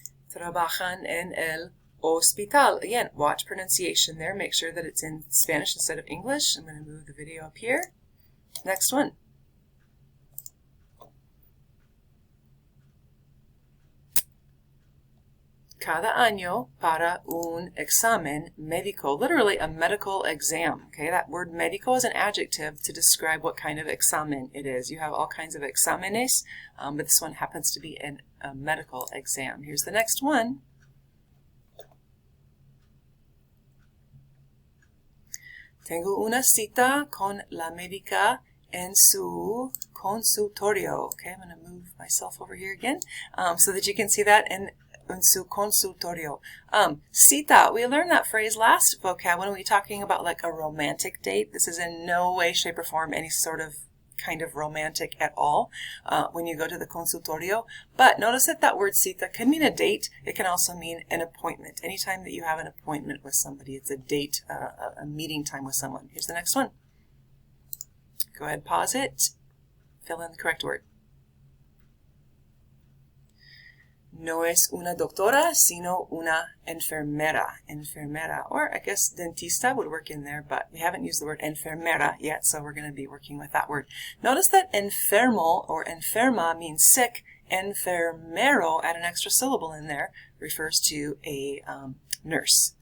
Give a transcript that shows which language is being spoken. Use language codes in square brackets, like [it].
[es] Trabajan en el hospital. [en] Again, watch pronunciation there. Make sure that it's in Spanish instead of English. I'm going to move the video up here. Next one. [es] Cada año para un examen médico. [en] Literally a medical exam. Okay, that word médico is an adjective to describe what kind of examen it is. You have all kinds of exámenes, but this one happens to be a medical exam. Here's the next one. [es] Tengo una cita con la médica en su consultorio. [en] Okay, I'm going to move myself over here again so that you can see that [es] en su consultorio. [en] Cita, we learned that phrase last vocab when we were talking about like a romantic date. This is in no way, shape, or form any sort of kind of romantic at all when you go to the consultorio. But notice that that word cita can mean a date. It can also mean an appointment. Anytime that you have an appointment with somebody, it's a date, a meeting time with someone. Here's the next one. Go ahead, pause it, fill in the correct word. [es] No es una doctora, sino una enfermera. [en] Enfermera, or I guess dentista would work in there, but we haven't used the word enfermera yet, so we're going to be working with that word. Notice that enfermo or enferma means sick. Enfermero, add an extra syllable in there, refers to a nurse.